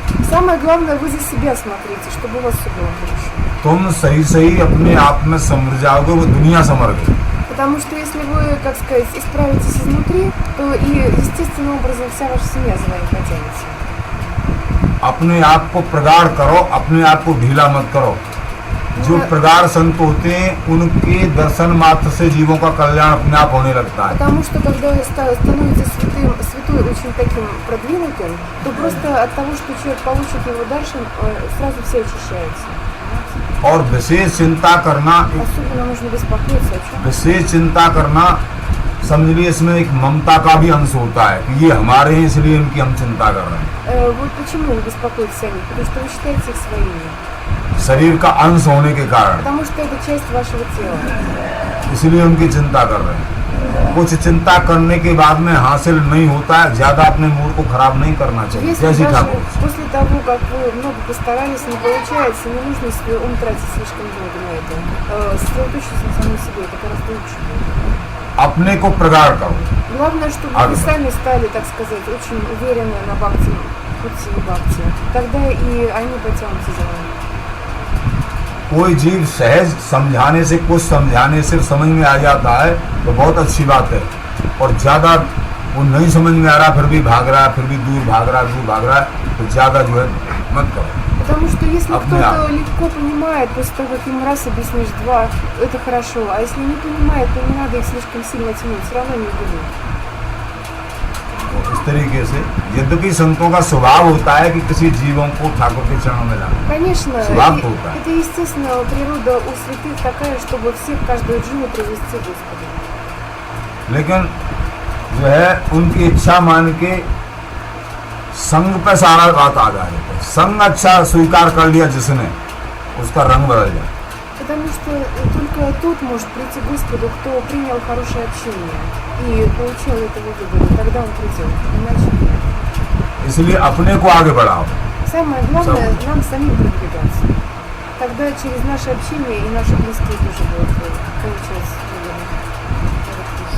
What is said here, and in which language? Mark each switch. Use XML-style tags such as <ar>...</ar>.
<ru>Самое главное, вы за себя смотрите, чтобы у вас все было хорошо.</ru> <hi>तुम सही सही अपने आप में समझ जाओगे, वो दुनिया समझ गई।</hi> <ru>Потому что если вы, как сказать, исправитесь изнутри, то и естественным образом вся ваша семья за вами потянется.</ru> <hi>अपने आप को प्रगाढ़ करो, अपने आप को ढीला मत करो। जो प्रगाढ़ संत होते हैं उनके दर्शन मात्र से जीवों का कल्याण अपने आप होने लगता है।</hi> <ru>Потому что когда становится святой очень таким продвинутым, то просто от того, что человек получит его дальше, сразу все очищаются.</ru> <hi>और विशेष चिंता करना,</hi> <ru>Особенно нужно беспокоиться о чем.</ru> <hi>विशेष चिंता करना समझ लीजिए इसमें एक ममता का भी अंश होता है कि ये हमारे हैं इसलिए इनकी हम चिंता कर रहे हैं।</hi> <ru>Вот почему вы беспокоитесь о них? Потому что вы считаете их своими.</ru> <hi>शरीर का अंश होने के कारण</hi> <ru>Потому что это часть вашего тела.</ru> <hi>इसलिए उनकी चिंता कर रहे हैं। कुछ चिंता करने के बाद में हासिल नहीं होता है, ज्यादा अपने मूड को खराब नहीं करना चाहिए।</hi> <ru>Если</ru> <hi>जैसी</hi> <ru>даже</ru> <hi>ठाकुर</hi> <ru>после того, как вы много постарались, не получается, не нужно свой ум тратить слишком много на это. Сосредоточиться на самом себе, это гораздо лучше будет.</ru> <hi>अपने को प्रगाढ़ करो।</hi> <ru>Главное, чтобы вы сами стали, так сказать, очень уверены на бхакти, пути бхакти. Тогда и они потянутся за вами.</ru> <hi>कोई जीव सहज समझाने से, कुछ समझाने से समझ में आ जाता है तो बहुत अच्छी बात है। और ज़्यादा वो नहीं समझ में आ रहा, फिर भी भाग रहा है, फिर भी दूर भाग रहा है, तो ज़्यादा जो है मत करो।</hi> <ru>Потому что если Обнял. кто-то легко понимает, после того, как ему раз объяснишь два, это хорошо. А если не понимает, то не надо их слишком сильно тянуть, все равно не убедит.</ru> <hi>इस तरीके से यद्यपि संतों का स्वभाव होता है कि किसी जीवों को ठाकुर के चरणों में लाना,</hi> <ru>Конечно,</ru> <hi>Сват होता है।</hi> <ru>это естественно, природа у святых такая, чтобы всех, каждую джину привести к Господу.</ru> <hi>लेकिन जो है उनकी इच्छा मान के संग पे सारा बात आ जाए। संग अच्छा स्वीकार कर लिया जिसने, उसका रंग बदल जाए।</hi> <ru>Потому что только тот может прийти к Господу, кто принял хорошее общение и получил этого выгоду. Тогда он придет. Иначе нет.</ru> <hi>इसलिए अपने को आगे बढ़ाओ।</hi> <ru>Самое главное нам самим продвигаться. Тогда через наше общение и наши близкие тоже будут получать выгоду.</ru>